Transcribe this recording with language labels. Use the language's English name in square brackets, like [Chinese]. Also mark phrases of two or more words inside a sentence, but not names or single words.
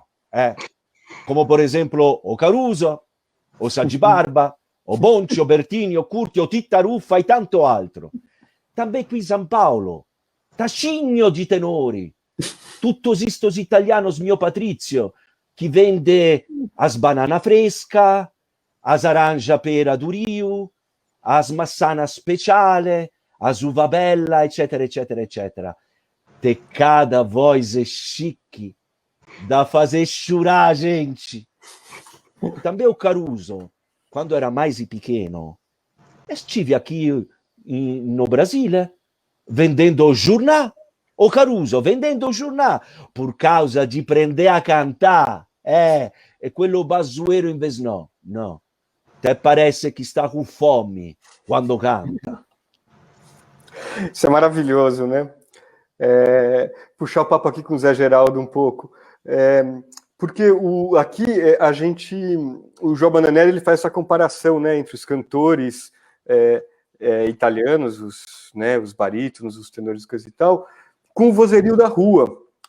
[Portuguese] Como, por exemplo, o Caruso, o Saggibarba, o Bonci, o Bertini, o Curti, o Tittaruffa [Italian] e tanto altro. [Portuguese] Também qui São Paulo, tachinho de tenori, todos estes italianos, [Italian] mio Patrizio, [Portuguese] que vende as banana fresca, as aranja pera do Rio, as maçana speciale, as [Italian] uva bella, eccetera, eccetera, eccetera. [Portuguese] Te cada voz é chique, da fazer chorar a gente. Também o Caruso, quando era mais pequeno, estive aqui no Brasile, vendendo o jornal, o Caruso vendendo o jornal, por causa de aprender a cantar. [Italian] E quello [Portuguese] bazueiro in vez no. Te parece que está com fome quando canta. Isso é maravilhoso, né? Puxar o papo aqui com o Zé Geraldo um pouco. Porque aqui o João Bonaneri, ele faz essa comparação, né, entre os cantores italianos, os barítonos, os tenores e tal, com o vozerio da rua.